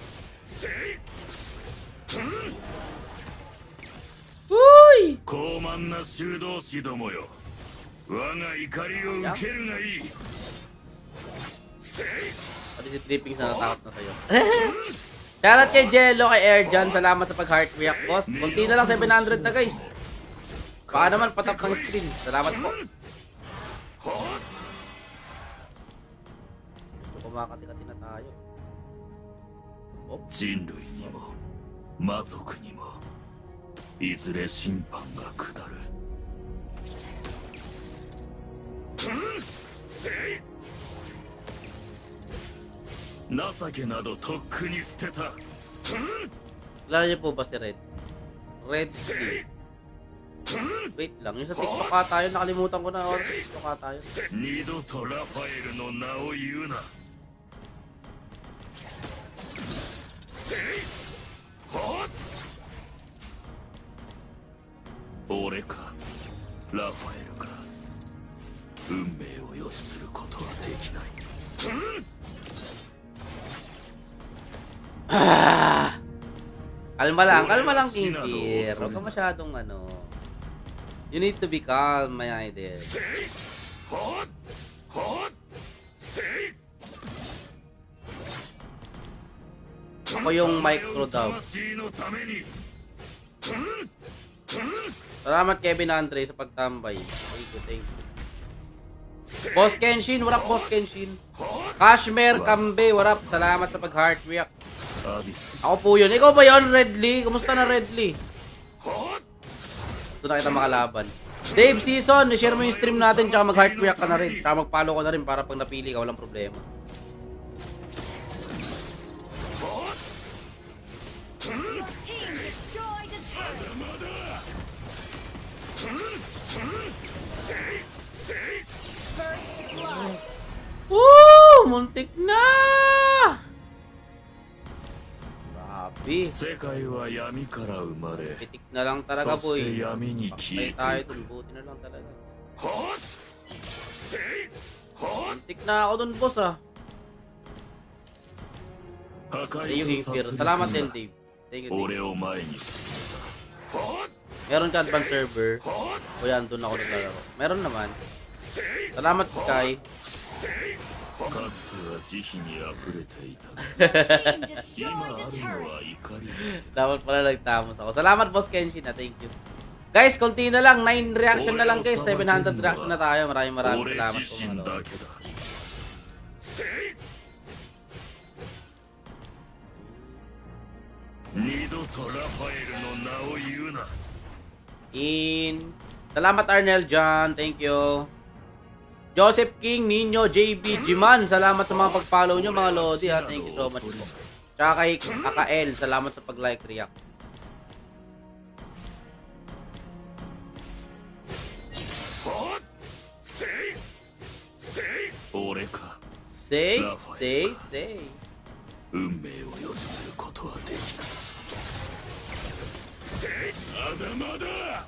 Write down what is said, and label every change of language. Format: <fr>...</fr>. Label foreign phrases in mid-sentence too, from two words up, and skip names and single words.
<tl>Uy!</tl> <ja>高慢な修道士どもよ、我が怒りを受けるがいい。</ja> <tl>Pati si Trippings na natakot na sa'yo. Shoutout kay Jello, kay Airjan. Salamat sa pag-</tl> <en>heart react,</en> <tl>boss. Kunti na lang 700 na, guys. Baka naman patap ng stream. Salamat po. Kumakati-kati na tayo. Oh.</tl> <ja>人類にも魔族にもいずれ審判が下る。情けなどとっくに捨てた。</ja> <tl>Kilala niyo po ba si Red? Red Steel. Wait lang, yung sa TikTok ka tayo, nakalimutan ko na oras sa TikTok ka tayo.</tl> <ja>二度とラファエルの名を言うな。俺かラファエルか運命を予知することはできない。</ja> <tl>Kalma lang, King Kier. Huwag ka masyadong ano.</tl> <en>You need to be calm, my idol.</en> <tl>Ako yung micro daw. Salamat Kevin Andre sa pagtambay.</tl> <en>Thank you, thank you. Boss Kenshin, what up Boss Kenshin? Kashmir Kambe, what up?</en> <tl>Salamat sa pag-</tl> <en>heart react.</en> <ja>アビス</ja> <tl>Ako po yun. Ikaw ba yun, Redly? Kumusta na, Redly? Gusto na kita makalaban. Dave Season, share mo yung stream natin tsaka mag-</tl> <en>heart react</en> <tl>ka na rin. Tsaka mag-follow ka na rin para pag napili ka, walang problema.</tl> <en>Your team destroyed a turret. First blood.</en> <tl>Woo! Muntik na! Grabe.</tl> <ja>世界は闇から生まれ</ja> <tl>Pitik na lang talaga,</tl> <ja>そして</ja> <tl>boy.</tl> <ja>闇に消</ja> <tl>Patay</tl> <ja>え</ja> <tl>tayo</tl> <ja>てい</ja> <tl>dun.</tl> <ja>く。</ja> <tl>Buti na lang talaga. Muntik na ako dun, boss, ah.</tl> <ja>破</ja> <tl>Yung Impir. Salamat din, Dave.</tl> <en>Thank you, Dave.</en> <ja>俺を前に進</ja> <tl>Meron ka advance server. O yan, doon ako naglalaro. Meron naman. Salamat, Sky.</tl> <ja>めたかつては慈悲にあふれていたが</ja> <en>Team</en> <ja>今</ja> <en>destroyed</en> <ja>あ</ja> <en>a</en> <ja>るのは</ja> <en>turret.</en> <ja>怒りだけ</ja> <tl>Dapat pala nagtamos ako. Salamat, Boss Kenshin, na.</tl> <en>Thank you.</en> <tl>Guys, konti na lang. 9 reaction na lang, guys. 700 reaction na tayo. Maraming</tl> <ja>俺</ja> <tl>salamat</tl> <ja>自</ja> <tl>po,</tl> <ja>身</ja> <tl>mga</tl> <ja>だ</ja> <tl>lord.</tl> <ja>けだ 二度とラファエルの名を言うな</ja> <tl>Salamat, Arnel John.</tl> <en>Thank you.</en> <tl>Joseph King, Nino, JB, Jiman. Salamat sa mga pag-follow nyo, mga lodi, ha.</tl> <en>Thank you so much</en> <tl>po. Tsaka kay Akael, salamat sa pag-like, react.</tl> <ja>俺か</ja> <en>Say, say.</en> <ja>運命を予知することはできないまだまだ</ja>